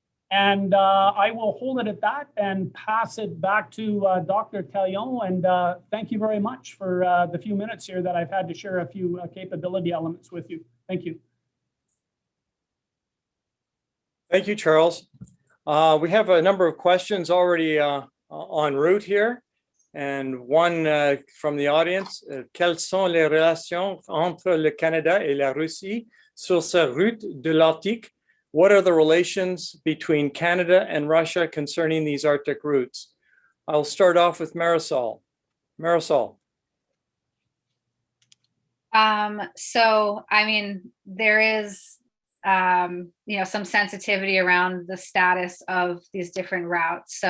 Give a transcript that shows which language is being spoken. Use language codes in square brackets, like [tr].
[en] And I will hold it at that and pass it back to Dr. Talion. And thank you very much for the few minutes here that I've had to share a few capability elements with you. Thank you. Thank you, Charles. We have a number of questions already en route here. And one from the audience, [fr] quelles sont les relations entre le Canada et la Russie sur sa route de l'Arctique? [en] What are the relations between Canada and Russia concerning these Arctic routes? I'll start off with Marisol. Marisol. So, I mean, there is, some sensitivity around the status of these different routes.